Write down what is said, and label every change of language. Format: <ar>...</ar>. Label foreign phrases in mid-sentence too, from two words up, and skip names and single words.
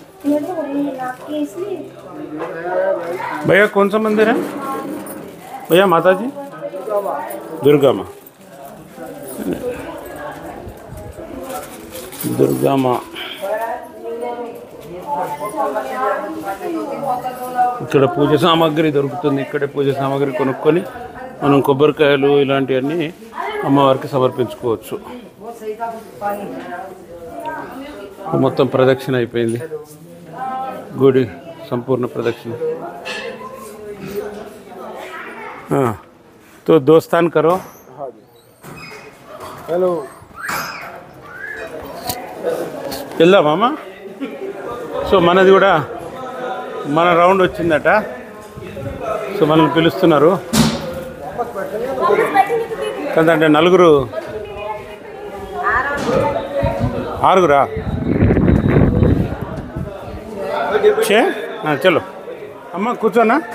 <hi>भैया कौन सा मंदिर है भैया? माता जी दुर्गा माँ, दुर्गा माँ</hi> <te>ఇక్కడ పూజ సామాగ్రి దొరుకుతుంది. ఇక్కడే పూజ సామాగ్రి కొనుక్కొని మనం కొబ్బరికాయలు ఇలాంటివన్నీ అమ్మవారికి సమర్పించుకోవచ్చు. మొత్తం ప్రదక్షిణ అయిపోయింది, గుడి సంపూర్ణ ప్రదక్షిణ.</te> <hi>तो दोस्तान करो.</hi> <te>हेलो వెళ్దామా? సో మనది కూడా మన రౌండ్ వచ్చిందట. సో మనల్ని పిలుస్తున్నారు. అంటే నలుగురు ఆరుగురా చలో అమ్మ కూర్చోనా?</te>